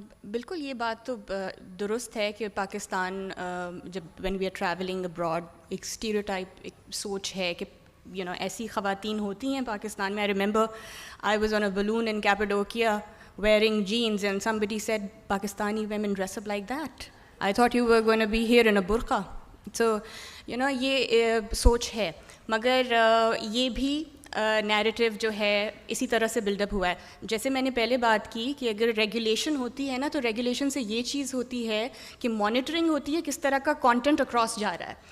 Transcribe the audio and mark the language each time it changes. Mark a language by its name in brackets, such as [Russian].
[Urdu] بالکل یہ بات تو درست ہے کہ پاکستان جب [English] when we are travelling abroad [Urdu] ایک اسٹیریوٹائپ، ایک سوچ ہے کہ ایسی خواتین ہوتی ہیں پاکستان میں. [English] I remember I was on a balloon in Cappadocia wearing jeans and somebody said Pakistani women dress up like that. I thought you were going to be here in a burqa. So [Urdu] یہ سوچ ہے، مگر یہ بھی narrative جو ہے اسی طرح سے بلڈ اپ ہوا ہے. جیسے میں نے پہلے بات کی کہ اگر ریگولیشن ہوتی ہے نا تو ریگولیشن سے یہ چیز ہوتی ہے کہ مانیٹرنگ ہوتی ہے کس طرح کا کانٹینٹ اکراس جا رہا ہے.